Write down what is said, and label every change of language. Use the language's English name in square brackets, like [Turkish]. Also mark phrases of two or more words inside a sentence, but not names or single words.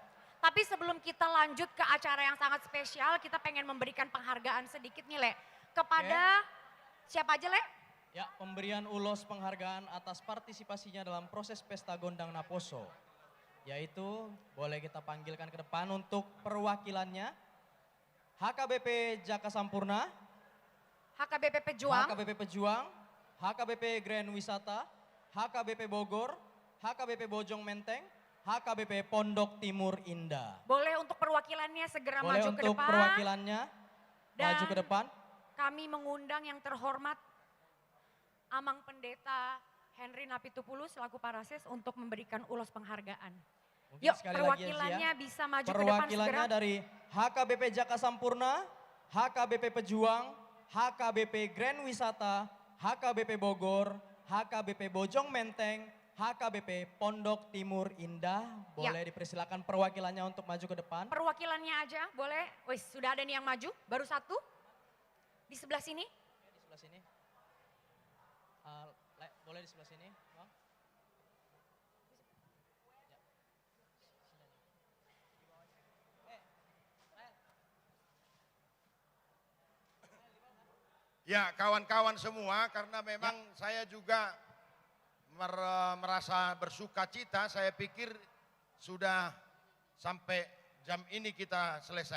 [Indonesian] Tapi sebelum kita lanjut ke acara yang sangat spesial, kita pengen memberikan penghargaan sedikit nih Le. Kepada siapa aja Le? Ya, pemberian ulos penghargaan atas partisipasinya dalam proses Pesta Gondang Naposo. Yaitu boleh kita panggilkan ke depan untuk perwakilannya. HKBP Jaka Sampurna. HKBP Pejuang. HKBP Pejuang. HKBP Grand Wisata. HKBP Bogor. HKBP Bojong Menteng. HKBP Pondok Timur Indah. Boleh untuk perwakilannya segera Boleh maju ke untuk depan. perwakilannya Dan maju ke depan. Kami mengundang yang terhormat Amang Pendeta Henry Napitupulu selaku Parases untuk memberikan ulos penghargaan. Mungkin Yuk, sekali lagi, perwakilannya Elsia. bisa maju ke depan Perwakilannya segera. dari HKBP Jaka Sampurna, HKBP Pejuang, HKBP Grand Wisata, HKBP Bogor, HKBP Bojong Menteng, HKBP Pondok Timur Indah. Boleh dipersilakan perwakilannya untuk maju ke depan. Perwakilannya aja boleh. Wis, sudah ada nih yang maju, baru satu. Di sebelah sini. Di sebelah sini. Boleh di sebelah sini, Bang. Ya, kawan-kawan semua, karena memang saya juga merasa bersuka cita, saya pikir sudah sampai jam ini kita selesai.